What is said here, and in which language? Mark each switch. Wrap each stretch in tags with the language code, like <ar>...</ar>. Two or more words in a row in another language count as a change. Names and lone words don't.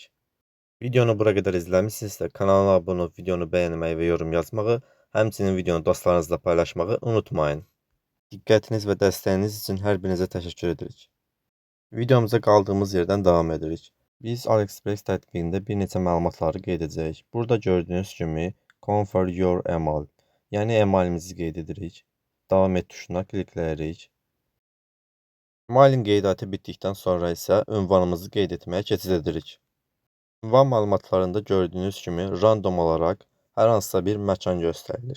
<az>Videonu bura qədər izləmişsinizsə, kanala abunə olub, videonu bəyənməyi və yorum yazmağı, həmçinin videonu dostlarınızla paylaşmağı unutmayın. Diqqətiniz və dəstəyiniz üçün hər birinizə təşəkkür edirik. Videomuza qaldığımız yerdən davam edirik. Biz AliExpress tətbiqində bir neçə məlumatları qeyd edəcəyik. Burada gördüyünüz kimi</az> <en>Confirm your email,</en> <az>yəni emailimizi qeyd edirik. Davam et tuşuna klikləyirik. Emailin qeydiyyatı bitdikdən sonra isə ünvanımızı qeyd etməyə keçid edirik. Ünvan məlumatlarında gördüyünüz kimi random olaraq hər hansısa bir məkan göstərilir.</az>